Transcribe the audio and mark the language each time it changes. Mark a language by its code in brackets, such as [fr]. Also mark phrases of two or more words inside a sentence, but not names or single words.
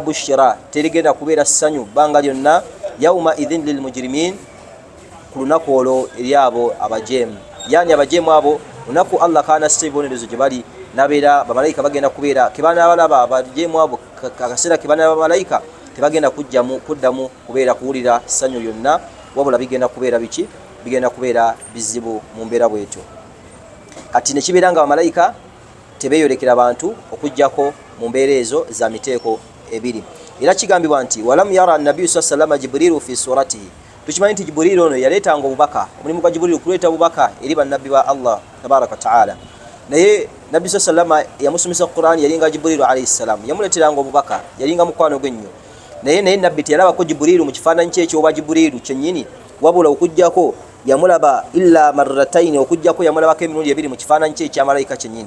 [lg] bushra terigenda kubeera ssanyu bbanga lyonna [ar] يومئذ للمجرمين [lg] ku lunaku olwo eri abo abajemu yani abajemu abo lunaku Allah kana sibonerezo gye bali nabeera bamalayika bagenda kubeera kebana balaba abajemu abo kakasera kebana bamalayika tebagenda kuddamu kubeera kuwulira ssanyu lyonna wabula bigenda kubeera biki bigenda kubeera bizibu mu mbeera bwetyo. Kati ne kibeera nga bamalayika tebeeyolekera abantu okujjako mu mbeera ezo za miteeko ebiri. Era kigambibwa nti [ar] ولم ير النبي صلى الله عليه جبريل في صورته, [lg] tukimanyi nti Jibrilu ono yaleetanga obubaka, omulimu gwa Jibrilu kuleeta obubaka eri bannabbi ba Allah [ar] تبارك وتعالى. [lg] Naye nabbi [ar] صلى الله عليه [lg] yamusomesa Qur'an yalinga Jibrilu [ar] عليه السلام, [lg] yamuleeteranga obubaka, yalinga mukwano gwe nnyo. Naye nabbi teyalabako Jibrilu mu kifaananyi kye ekyoba Jibrilu kyennyini, wabula okujjako yamulaba [ar] إلا مرتين, [lg] okujjako yamulabako emirundi ebiri mu kifaananyi kye ekya malayika kyennyini.